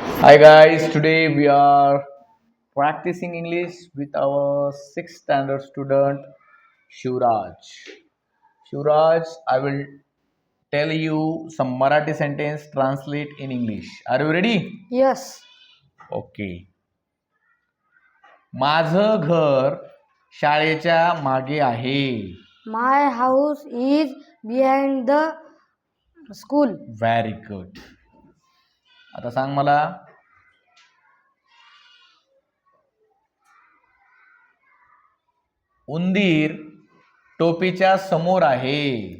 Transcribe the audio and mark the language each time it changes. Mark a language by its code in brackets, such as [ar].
[en] Hi guys, today we are practicing English with our 6th standard student Shivraj. Shivraj, I will tell you some Marathi sentence translate in English. Are you ready? Yes. Okay. [mr] माझं घर शाळेच्या मागे आहे. [en] My house is behind the school. Very good. [mr] आता सांग मला उंदीर टोपीच्या समोर आहे.